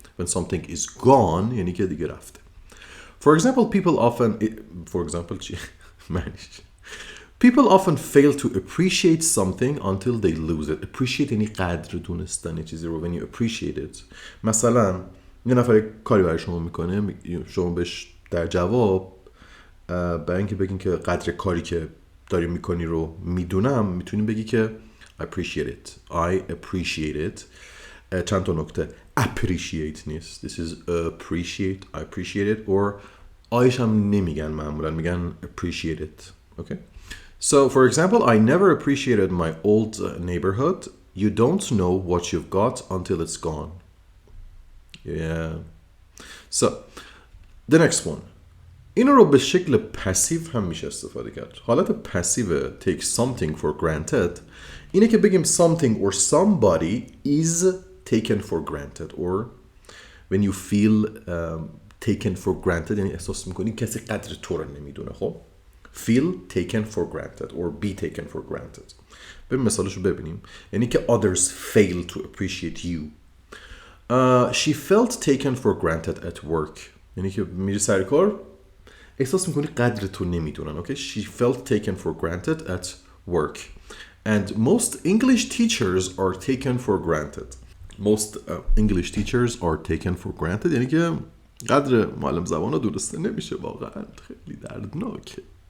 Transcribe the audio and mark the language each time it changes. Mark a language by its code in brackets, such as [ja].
[en] When something is gone [fa] یعنی که دیگه رفته. [en] For example, [fa] چی؟ معنیش. [en] People often fail to appreciate something until they lose it. Appreciate [fa] یعنی قدر دونستن چیزی رو. [en] When you appreciate it. [fa] مثلا یه نفر کاری برای شما میکنه، شما بهش در جواب برای اینکه بگین که قدر کاری که داری میکنی رو میدونم، میتونی بگی که [en] I appreciate it. I appreciate it. [fa] چند تا نکته. [en] Appreciate [fa] نیست. [en] This is appreciate. I appreciate it. [fa] Or آیش هم نمیگن معمولا. میگن [en] appreciate it. Okay? So, for example, I never appreciated my old neighborhood. You don't know what you've got until it's gone. Yeah. So, the next one. [fa] این رو به شکل پسیو هم میشه استفاده کرد. حالت پسیو take something for granted اینه که بگیم [en] something or somebody is taken for granted or when you feel taken for granted [fa] یعنی احساس میکنی کسی قدر تو رو نمیدونه. خب [en] feel taken for granted or be taken for granted. [fa] ببین مثالشو ببینیم. یعنی که [en] others fail to appreciate you. She felt taken for granted at work. [fa] یعنی که میری سر کار احساس میکنی قدر تو نمیدونن. [en] Okay? She felt taken for granted at work. And most English teachers are taken for granted. Most English teachers are taken for granted. [fa] یعنی که قدر معلم زبان ها درسته نمیشه. واقعا خیلی دردناکه.